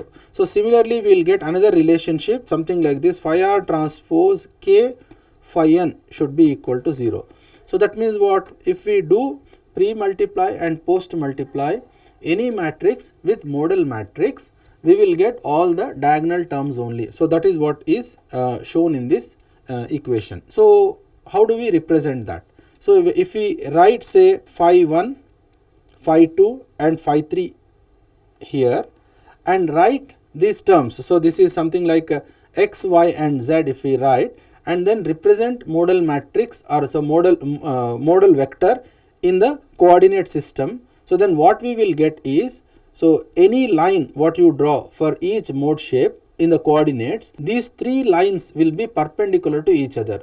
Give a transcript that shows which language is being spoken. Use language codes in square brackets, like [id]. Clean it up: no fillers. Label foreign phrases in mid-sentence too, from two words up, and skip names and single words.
[en] So similarly we will get another relationship, something like this, phi r transpose k phi n should be equal to 0. So that means what? If we do pre-multiply and post-multiply any matrix with modal matrix, we will get all the diagonal terms only. So that is what is shown in this equation. So how do we represent that? So if we write say phi 1, phi 2 and phi 3 here and write these terms. So this is something like x, y and z if we write, and then represent modal matrix or so modal vector in the coordinate system. So then what we will get is, so any line what you draw for each mode shape in the coordinates, these 3 lines will be perpendicular to each other.